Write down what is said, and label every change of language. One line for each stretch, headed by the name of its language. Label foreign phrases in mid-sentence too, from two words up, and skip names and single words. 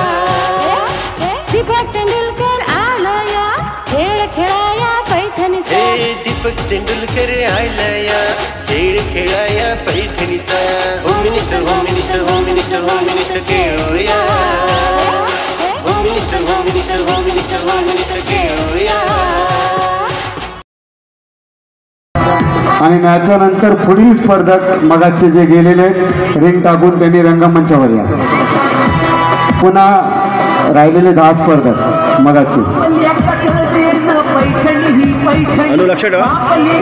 Marathi: दीपक तेंडुलकर आलाया खेळ खेळाया पैठणीचा दीपक तेंडुलकर आलाया खेळ खेळाया पैठणीचा होम मिनिस्टर होम मिनिस्टर होम मिनिस्टर होम मिनिस्टर खेळूया होम मिनिस्टर होम मिनिस्टर होम मिनिस्टर होम मिनिस्टर खेळूया आणि मॅचच्या नंतर पुढील स्पर्धक मगाचे जे गेलेले रिंग टाकून त्यांनी रंगमंचावर या पुन्हा राहिलेले 10 स्पर्धक मगाचे लक्ष ठेवा